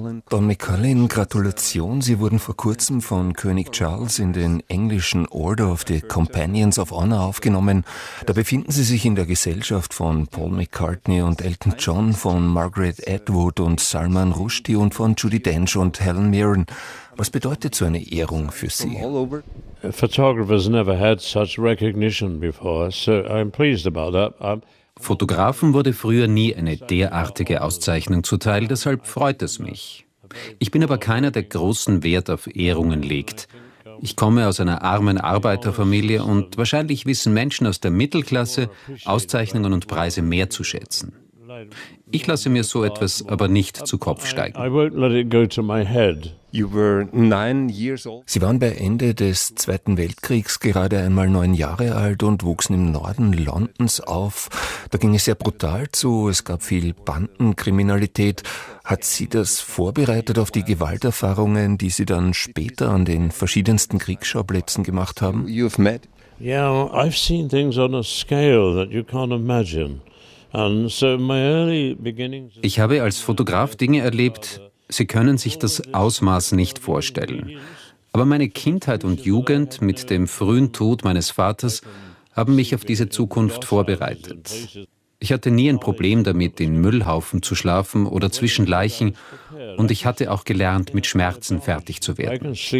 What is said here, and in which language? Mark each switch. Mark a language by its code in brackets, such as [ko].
[de] Don McCarlin, Gratulation, Sie wurden vor kurzem von König Charles in den englischen Order of the Companions of Honor aufgenommen. Da befinden Sie sich in der Gesellschaft von Paul McCartney und Elton John, von Margaret Atwood und Salman Rushdie und von Judi Dench und Helen Mirren. Was bedeutet so eine Ehrung für Sie? [en] Photographers never had such recognition before, so I'm pleased about that. [de] Fotografen wurde früher nie eine derartige Auszeichnung zuteil, deshalb freut es mich. Ich bin aber keiner, der großen Wert auf Ehrungen legt. Ich komme aus einer armen Arbeiterfamilie und wahrscheinlich wissen Menschen aus der Mittelklasse, Auszeichnungen und Preise mehr zu schätzen. Ich lasse mir so etwas aber nicht zu Kopf steigen. Sie waren bei Ende des Zweiten Weltkriegs gerade einmal 9 Jahre alt und wuchsen im Norden Londons auf. Da ging es sehr brutal zu, es gab viel Bandenkriminalität. Hat Sie das vorbereitet auf die Gewalterfahrungen, die Sie dann später an den verschiedensten Kriegsschauplätzen gemacht haben? [en] Yeah, I've seen things on a scale that you can't imagine. And so my early beginnings. [de] Ich habe als Fotograf Dinge erlebt, Sie können sich das Ausmaß nicht vorstellen. Aber meine Kindheit und Jugend mit dem frühen Tod meines Vaters haben mich auf diese Zukunft vorbereitet. Ich hatte nie ein Problem damit, in Müllhaufen zu schlafen oder zwischen Leichen, und ich hatte auch gelernt, mit Schmerzen fertig zu werden.